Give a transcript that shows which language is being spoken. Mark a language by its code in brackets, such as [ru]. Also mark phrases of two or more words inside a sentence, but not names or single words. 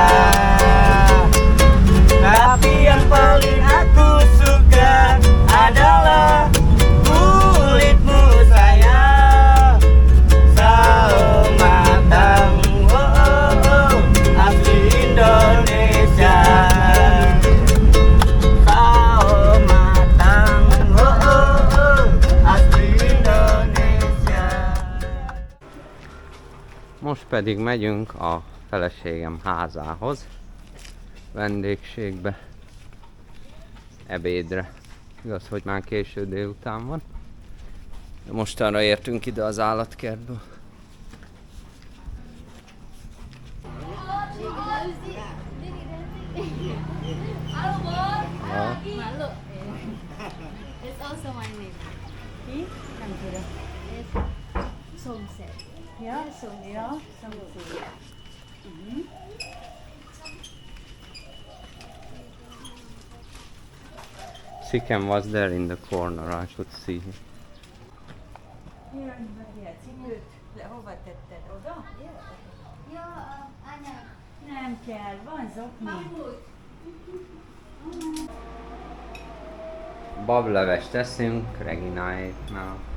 [id] Tapi yang paling aku suka adalah kulitmu sayang, sawo matang, oh, oh, oh, asli Indonesia. Sawo matang, oh, oh, oh, asli Indonesia. [hu] Most pedig megyünk a feleségem házához, vendégségbe, ebédre. Igaz, hogy már késő délután van. De mostanra értünk ide az állatkertből. [id] Malu. [en] It's also my name. It's Somset. [hu] Ja, Somset. [en] Chicken was there in the corner, I could see him. [hu] Jaj, várjál, cipőt, hova tetted? Oda? Ja, Anya. Nem kell, van zokni. Bablevest teszünk Regináéknál.